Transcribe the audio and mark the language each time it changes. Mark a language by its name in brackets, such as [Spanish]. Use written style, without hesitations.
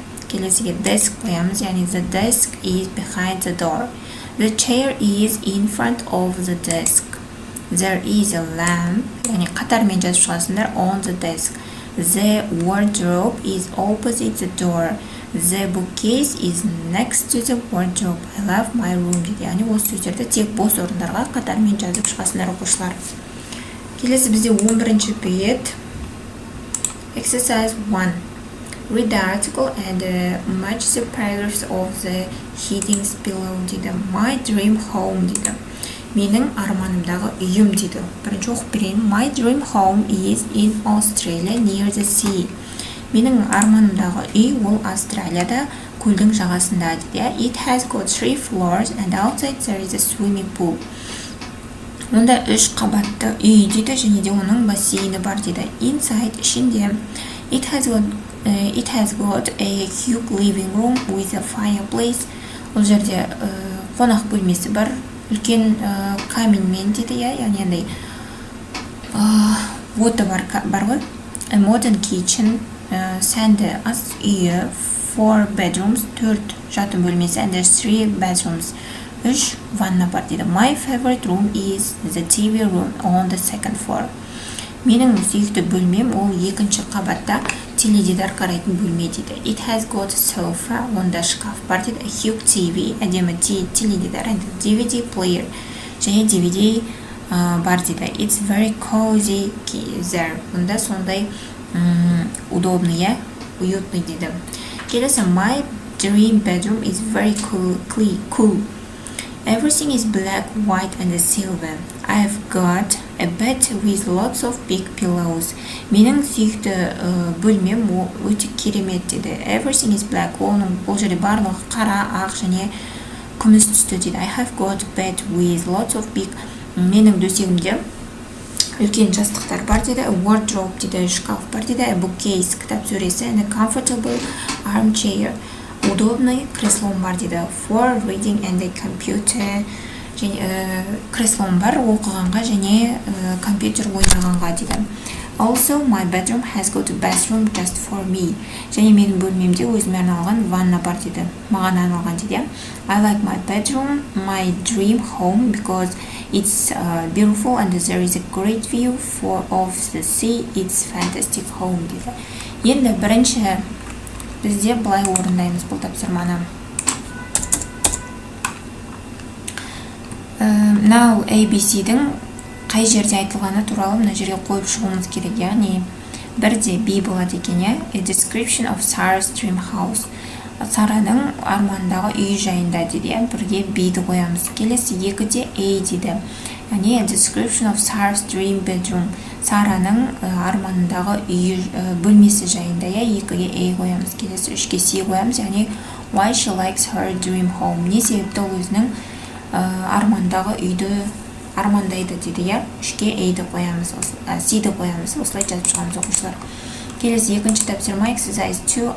[Kazakh] Келесіге desk қоямыз, яғни [English] the desk is behind the door. The chair is in front of the desk. There is a lamp, [Kazakh] яғни қатармен жазып шығасыңдар. [English] On the desk. The wardrobe is opposite the door. The bookcase is next to the wardrobe. I love my room дейді. [Kazakh] Яғни осы сөздерді тек бос орындарға қатармен жазып шығасыңдар оқушылар. Келесі бізде 11-ші бет. Exercise 1. [English] Read the article and match the paragraphs of the headings below дейді. My dream home дейді. [Kazakh] Менің арманымдағы үйім дейді. Бірінші оқып берейін. [English] My dream home is in Australia near the sea. [Kazakh] Менің арманымдағы үй ол Австралияда көлдің жағасында дейді. [English] It has got 3 floors and outside there is a swimming pool. [Kazakh] Онда 3 қабатты үй дейді және де оның бассейні бар дейді. [English] Inside ішінде it has got a huge living room with a fireplace. [Kazakh] Ол жерде қонақ бөлмесі бар. Үлкен каминмен дейді, яғни андай оты бар ғой. [English] A modern kitchen, [Kazakh] сәнді ас үйі, [English] 4 bedrooms, [Kazakh] 4 жатын бөлмесі, [English] and 3 bathrooms, [Kazakh] 3 ванна бар дейді. [English] My favorite room is the TV room on the second floor. [Kazakh] Менің сүйікті бөлмем ол 2-ші қабатта теледидар қарайтын бөлме дейді. [English] It has got a sofa, [Kazakh] онда шкаф бар дейді. [English] A huge TV, [Kazakh] әдемі теледидар, [English] and DVD player, [Kazakh] және DVD бар дейді. [English] It's very cozy there. [Kazakh] Онда сондай [Russian] удобный, уютный [Kazakh] дейді. [English] Келесі, my dream bedroom is very cool. Everything is black, white, and silver. I've got a bed with lots of big pillows. [Kazakh] Менің сүйікті бөлмем өте керемет дейді. [English] Everything is black. [Kazakh] Ол жерде барлығы қара, ақ және күміс түсті дейді. [English] I have got a bed with lots of big. [Kazakh] Менің төсегімде үлкен жастықтар бар дейді. [English] A wardrobe [Kazakh] дейді, шкаф бар дейді. [English] A bookcase, [Kazakh] кітап сөресі, [English] and a comfortable armchair. [Russian] Удобный креслом [Kazakh] бар дейді. [English] For reading and a computer. [Kazakh] Және креслом бар оқығанға және компьютер ойнағанға дейді. [English] Also, my bedroom has got a bathroom just for me. [Kazakh] Және менің бөлмемде өзіме арналған ванна бар дейді. Маған арналған дейді. [English] I like my bedroom, my dream home, because it's beautiful and there is a great view of the sea. It's fantastic home дейді. [Kazakh] Енді бірінші бізде былай орындаймыз бұл тапсырманы. Now ABC-дің қай жерде айтылғаны туралы мына жерге қойып шығуымыз керек, яғни бірде B болады екен, [English] A description of Sarah's dream house. [Kazakh] Сараның армандағы үй жайында дейді, бірге B-ді қоямыз. Келесі екіде A дейді, яғни [English] A description of Sarah's dream bedroom. [Kazakh] Сараның армандағы үй бөлмесі жайында, екіге A қоямыз. Келесі үшке C қоямыз, яғни [English] Why she likes her dream home. [Kazakh] Не себепті ол өзінің армандағы үйді армандайды дейді, үшке A-ді қоямыз, C-ді қоямыз. Осылай жазып шығамыз оқушылар. Келесі екінші тапсырма exercise 2.